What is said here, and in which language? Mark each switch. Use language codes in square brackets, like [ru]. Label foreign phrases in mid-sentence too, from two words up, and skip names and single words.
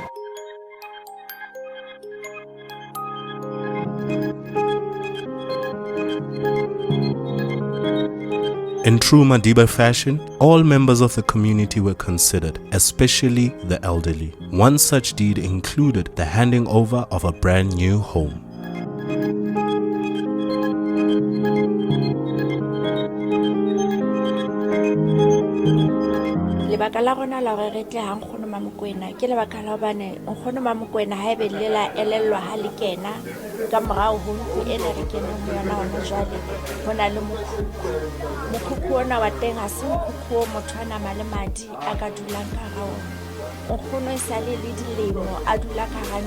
[en] In true Madiba fashion, all members of the community were considered, especially the elderly. One such deed included the handing over of a brand new home. [st] lebaka la rona la gore re tle ha nkgono Mamokwena ke lebaka la hobane nkgono Mamokwena ha ebe le la elellwa ha le kena ka morao ho ntlo ena re keneng ho yona hona jwale ho na le mokhukhu ona wa teng ha se mokhukhu o motho a nama le madi a ka dulang ka hara ona nkgono e sale le dilemo a dula ka hara